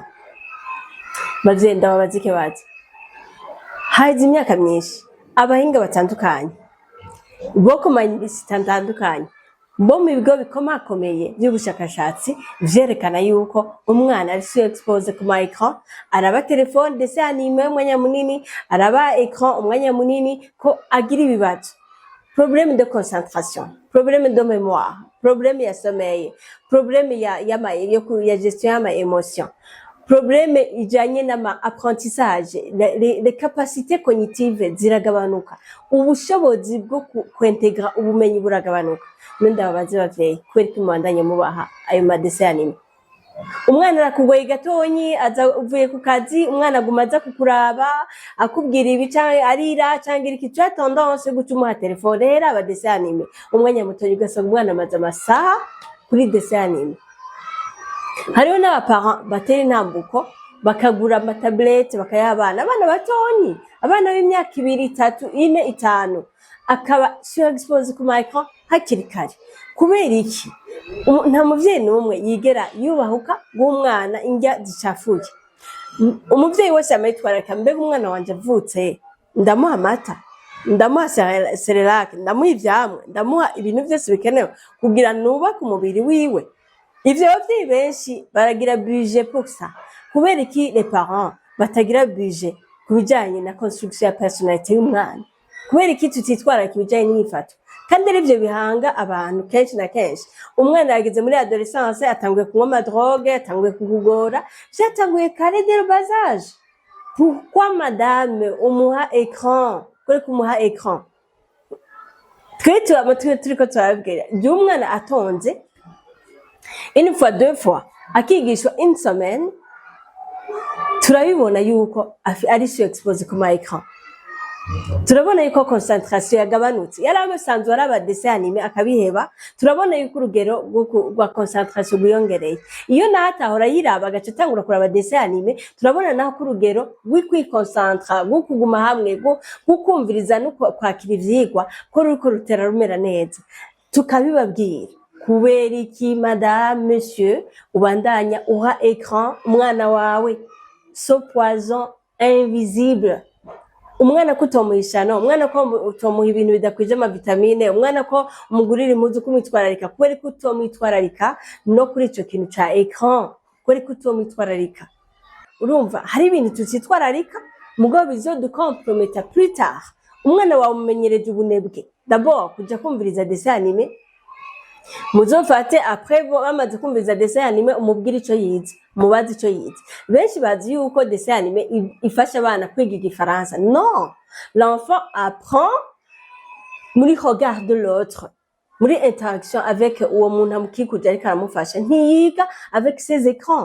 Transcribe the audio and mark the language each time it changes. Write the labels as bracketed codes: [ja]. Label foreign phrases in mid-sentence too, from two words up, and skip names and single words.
[rn] Bavyeyi ndababaza ikibazo, haje imyaka myinshi abahinga batandukanye bo ku ma-université atandukanye bo mu bigo bikomakomeye by'ubushakashatsi vyerekana yuko umwana ari expose ku ma-écran, araba telefone [fr] dessin anime [rn] umwanya munini, araba écran umwanya munini, ko agira ibibazo, [fr] problème de concentration, problème de mémoire, problème ya sommeil, problème ya gestion y'ama émotion, problème [rn] ijanye n'ama [fr] apprentissage, les capacités cognitives [rn] ziragabanuka, ubushobozi bwo kwintegra ubumenyi buragabanuka. Ndababaza bavyeyi kweri kimwandanye mubaha ayo madese anime. Umwana arakugoye gatonyi, aza uvuye ku kazi, umwana aguma aza kukuraba akubwira ibi canke arira canke iki, [fr] tu as tendance [rn] gutuma telefone hera aba [fr] dessin anime. [rn] Umwanya muto ugasanga umwana amaze amasaha kuri [fr] dessin anime. [rn] Hariho n'abaparents batera intambuko bakagura amatablette bakayabana abana batonyi, abana b'imyaka 2, 3, 4, 5 akaba surexpose ku ma-écran hakiri kare. Kubera iki? Nta muvyeyi n'umwe yigera yubahuka bw'umwana indya zicafuye. Umuvyeyi wese amayitwararika, mbega umwana wanje avutse ndamuha amata, ndamuha cerelac, ndamuha ivyamwe, ndamuha ibintu vyose bikenewe kugira nubake umubiri wiwe. Ivyo bavyeyi benshi baragira [fr] budget pour ça. [rn] Kubera iki [fr] les parents [rn] batagira budget kubijanye na construction ya personnalité y'umwana? Kubera iki tutitwararika ibijanye n'imyifato? Kandi arivyo bihanga abantu kenshi na kenshi. Umwana yageze muri adolescence atanguye kunywa amadrogue, atanguye kugugora, vyatanguye kare [fr] dès le bas âge. Pourquoi madame umuha écran? [rn] Kuri kumuha écran? Turiko turabwira umwana atonze une fois, 2 fois, akigishwa [fr] une semaine, [rn] turabibona yuko ari surexpose ku ma-écran. Turabona yuko concentration yagabanutse. Yarabasanzwe araba [fr] dessin anime [rn] akabiheba, turabona yuko urugero rwa concentration rwiyongereye. Iyo natahora yiraba agace tangura kuraba [fr] dessin anime, [rn] turabona naho ko urugero rw'ikwikoncentra, rw'ukuguma hamwe, rw'ukumviriza no kwakira ivyigwa ko ruriko rutera rumera neza. Tukabibabwira, kubera iki [fr] madame monsieur [rn] ubandanya uha écran umwana wawe? [fr] So poison invisible. [rn] Umwana ko utomuhishana, umwana ko utomuha ibintu bidakwije amavitamine, umwana ko umugurira impuzu kumwitwararika, kubera ko utomwitwararika no kuri ico kintu ca écran, kubera ko utomwitwararika. Urumva hari ibintu tutitwararika mugabo bizodukomprometa plus tard. Umwana wawe umumenyereje ubunebwe, d'abord kuja kumviriza [fr] dessin anime, [rn] muzofate après bamaze kumviriza [fr] dessin anime [rn] umubwira ico yize, mubaze ico yize. Benshi bazi yuko [fr] dessin anime [rn] ifasha abana kwiga igifaransa. [fr] Non, l'enfant apprend muri regard de l'autre, muri interaction avec [rn] uwo muntu amukikuje ariko aramufasha, ntiyiga [fr] avec ses écrans.